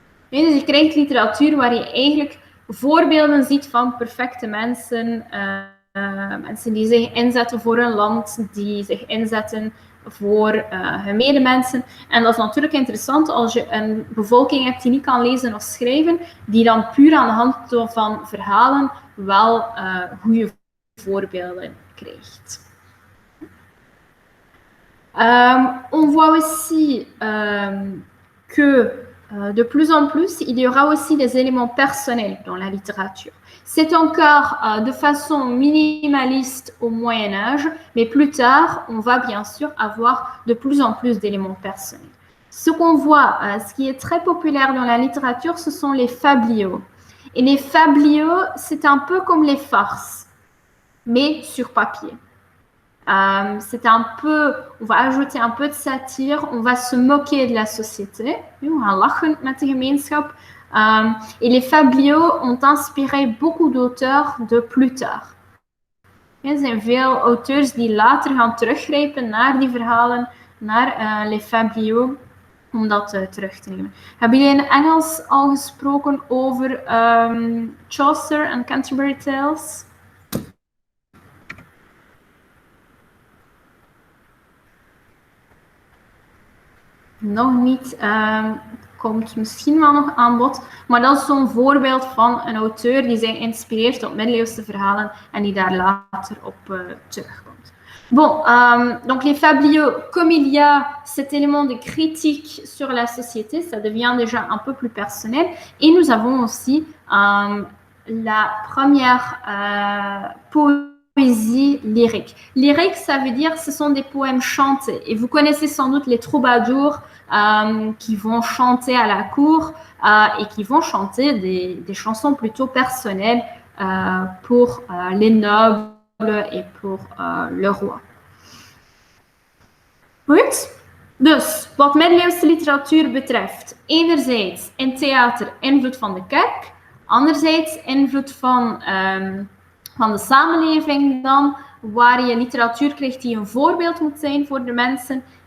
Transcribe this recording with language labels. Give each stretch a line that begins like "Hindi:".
Dutch: Nee, dus je krijgt literatuur waar je eigenlijk voorbeelden ziet van perfecte mensen, mensen die zich inzetten voor hun land, die zich inzetten voor hun medemensen. En dat is natuurlijk interessant als je een bevolking hebt die niet kan lezen of schrijven, die dan puur aan de hand van verhalen wel goede voorbeelden krijgt.
French: On voit aussi que de plus en plus, il y aura aussi des éléments personnels dans la littérature. C'est encore de façon minimaliste au Moyen-Âge, mais plus tard, on va bien sûr avoir de plus en plus d'éléments personnels. Ce qu'on voit, ce qui est très populaire dans la littérature, ce sont les fabliaux. Et les fabliaux, c'est un peu comme les farces, mais sur papier. C'est un peu, on va ajouter un peu de satire, on va se moquer de la société, on va
Dutch: lachen met de gemeenschap.
French: Et les fabliaux ont inspiré beaucoup d'auteurs de Plutarch.
Dutch: Er zijn veel auteurs die later gaan teruggrijpen naar die verhalen, naar les fabliaux, om dat terug te nemen. Hebben jullie in Engels al gesproken over Chaucer en Canterbury Tales? Nog niet, komt misschien wel nog aan bod, maar dat is zo'n voorbeeld van een auteur die zich inspireert op middeleeuwse verhalen en die daar later op terugkomt.
French: Bon, donc les fabliaux, comme il y a cet élément de critique sur la société, ça devient déjà un peu plus personnel. Et nous avons aussi la première poésie lyrique. Lyrique, ça veut dire ce sont des poèmes chantés. Et vous connaissez sans doute les troubadours qui vont chanter à la cour et qui vont chanter des chansons plutôt personnelles pour les nobles et pour le roi.
Dutch: Goed? Dus, wat middeleeuwse literatuur betreft, enerzijds in theater invloed van de kerk, anderzijds invloed van de samenleving dan, waar je literatuur krijgt die een voorbeeld moet zijn voor de mensen.